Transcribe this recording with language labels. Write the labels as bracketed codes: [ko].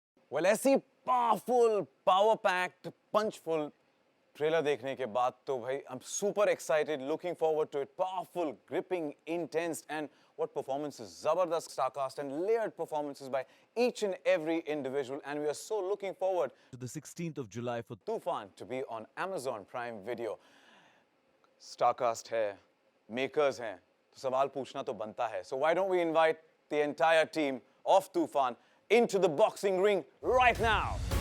[en] Well, [hi] ऐसी [en] powerful, power-packed, punchful [hi] trailer देखने के बाद तो भाई [en] I'm super excited, looking forward to it. Powerful, gripping, intense, and what performances! Zabardast star cast and layered performances by each and every individual, and we are so looking forward To the 16th of July for Tufan to be on Amazon Prime Video. [hi] Starcast है, makers हैं, तो सवाल पूछना तो बनता है. [en] So why don't we invite the entire team of Tufan into the boxing ring right now?